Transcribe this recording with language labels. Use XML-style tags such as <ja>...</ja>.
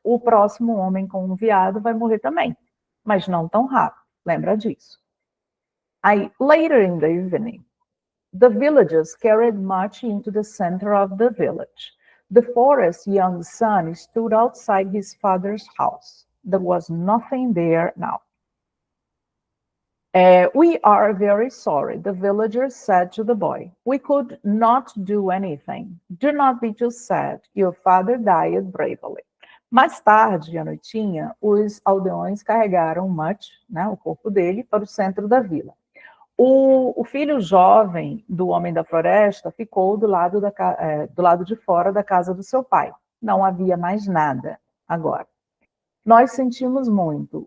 <pt>O próximo homem com um veado vai morrer também, mas não tão rápido. Lembra disso.</pt> <en>Aí, later in the evening, the villagers carried much into the center of the village. The forest's young son stood outside his father's house. There was nothing there now. We are very sorry, the villagers said to the boy. We could not do anything. Do not be too sad. Your father died bravely.</en> <pt>Mais tarde, à noitinha, os aldeões carregaram Much, né, o corpo dele, para o centro da vila. O filho jovem do homem da floresta ficou do lado de fora da casa do seu pai. Não havia mais nada agora. Nós sentimos muito.</pt>